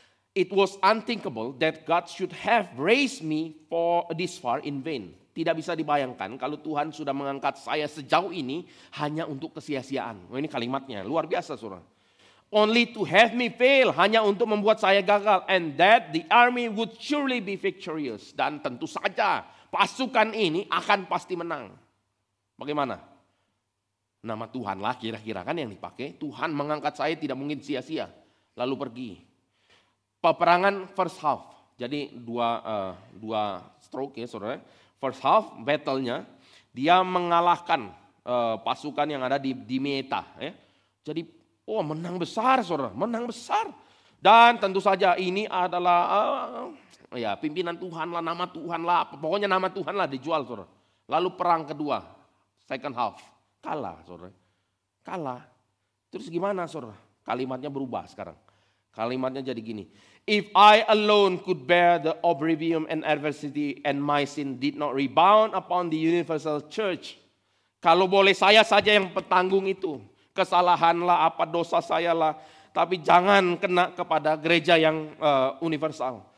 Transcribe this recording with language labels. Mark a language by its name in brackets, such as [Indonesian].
[English] It was unthinkable that God should have raised me for this far in vain. [Indonesian] Tidak bisa dibayangkan kalau Tuhan sudah mengangkat saya sejauh ini hanya untuk kesia-siaan. Ini kalimatnya, luar biasa saudara. [English] Only to have me fail, [Indonesian] hanya untuk membuat saya gagal. [English] And that the army would surely be victorious. [Indonesian] Dan tentu saja pasukan ini akan pasti menang. Bagaimana? Nama Tuhan lah kira-kira kan yang dipakai. Tuhan mengangkat saya tidak mungkin sia-sia. Lalu pergi. Peperangan first half. Jadi dua stroke ya saudara. First half battle-nya dia mengalahkan pasukan yang ada di Meta. Ya. Jadi menang besar saudara, menang besar. Dan tentu saja ini adalah pimpinan Tuhan lah, nama Tuhan lah, pokoknya nama Tuhan lah dijual saudara. Lalu perang kedua, second half, kalah saudara. Kalah. Terus gimana saudara? Kalimatnya berubah sekarang. Kalimatnya jadi gini. [English] If I alone could bear the opprobrium and adversity and my sin did not rebound upon the universal church. [Indonesian] Kalau boleh saya saja yang petanggung itu. Kesalahan lah, apa dosa saya lah. Tapi jangan kena kepada gereja yang universal.